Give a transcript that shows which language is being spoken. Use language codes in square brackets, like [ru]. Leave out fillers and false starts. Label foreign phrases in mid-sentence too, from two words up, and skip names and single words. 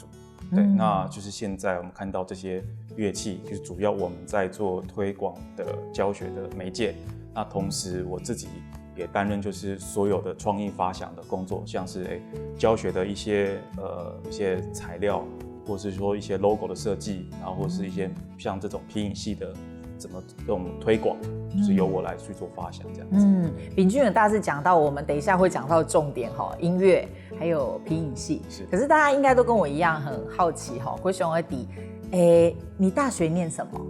[zh] 對，那就是現在我們看到這些樂器，就是主要我們在做推廣的教學的媒介。那同時我自己也擔任就是所有的創意發想的工作，像是教學的一些材料，或是說一些 logo 的設計，然後或是一些像這種皮影戲的怎麼這種推廣，就是由我來去做發想這樣子。秉均有大致講到，我們等一下會講到重點音樂還有皮影戲。是，可是大家應該都跟我一樣很好奇會想要底，你大學念什麼？